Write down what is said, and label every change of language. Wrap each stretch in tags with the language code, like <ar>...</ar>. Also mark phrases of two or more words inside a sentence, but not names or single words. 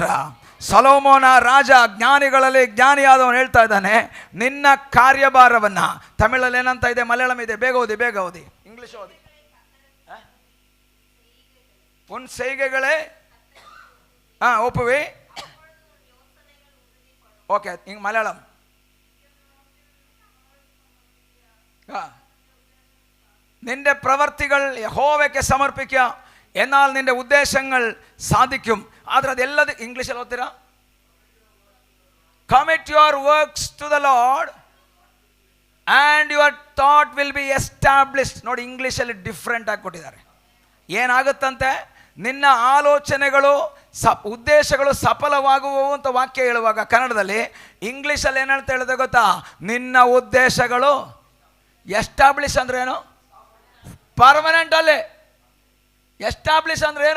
<kn>ಸೊಲೊಮೋನ ರಾಜ, ಜ್ಞಾನಿಗಳಲ್ಲಿ ಜ್ಞಾನಿಯಾದವನು ಹೇಳ್ತಾ ಇದ್ದಾನೆ, ನಿನ್ನ ಕಾರ್ಯಭಾರವನ್ನು, ತಮಿಳಲ್ಲಿ ಏನಂತ ಇದೆ, ಮಲಯಾಳಂ ಇದೆ, ಬೇಗ ಓದಿ, ಇಂಗ್ಲಿಷ್ ಓದಿ.</kn> <ta>உன் செய்கைகளை ஒப்புவி.</ta> <ml>ഓക്കെ, മലയാളം. നിന്റെ പ്രവർത്തികൾ യഹോവയ്ക്ക് സമർപ്പിക്കുക, എന്നാൽ നിന്റെ ഉദ്ദേശങ്ങൾ സാധിക്കും.</ml> <kn>ಆದರೆ ಅದೆಲ್ಲದು ಇಂಗ್ಲೀಷಲ್ಲಿ ಓದ್ತೀರಾ?</kn> <en>Commit your works to the Lord and your thought will be established.</en> <kn>ನೋಡಿ, ಇಂಗ್ಲೀಷಲ್ಲಿ ಡಿಫ್ರೆಂಟ್ ಆಗಿ ಕೊಟ್ಟಿದ್ದಾರೆ. ಏನಾಗುತ್ತಂತೆ, ನಿನ್ನ ಆಲೋಚನೆಗಳು ಉದ್ದೇಶಗಳು ಸಫಲವಾಗುವವು ಅಂತ ವಾಕ್ಯ ಹೇಳುವಾಗ ಕನ್ನಡದಲ್ಲಿ, ಇಂಗ್ಲೀಷಲ್ಲಿ ಏನಂತ ಹೇಳಿದೆ ಗೊತ್ತಾ? ನಿನ್ನ ಉದ್ದೇಶಗಳು ಎಸ್ಟಾಬ್ಲಿಷ್ ಅಂದ್ರೆ ಏನು? ಪರ್ಮನೆಂಟ್ ಅಲ್ಲಿ. ಎಸ್ಟಾಬ್ಲಿಷ್ ಅಂದ್ರೆ ಏನು?</kn>